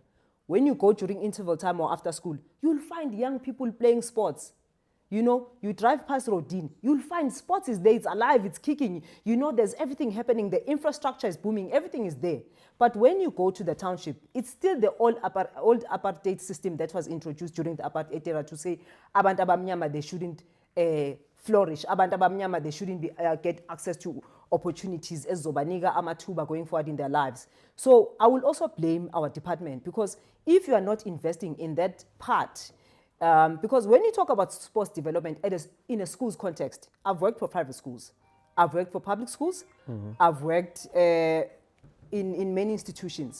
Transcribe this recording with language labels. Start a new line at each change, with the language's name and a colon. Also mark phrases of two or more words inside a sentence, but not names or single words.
English: When you go during interval time or after school, you'll find young people playing sports. You drive past Rodin, you'll find sports is there, it's alive, it's kicking. There's everything happening, the infrastructure is booming, everything is there. But when you go to the township, it's still the old apartheid system that was introduced during the apartheid era to say,
Zulu: abantu abamnyama,
English: they shouldn't flourish.
Zulu: Abantu abamnyama,
English: they shouldn't get access to opportunities as
Zulu: zobanika amathuba
English: going forward in their lives. So I will also blame our department, because if you are not investing in that part, because when you talk about sports development in a school's context, I've worked for private schools, I've worked for public schools, I've worked in many institutions.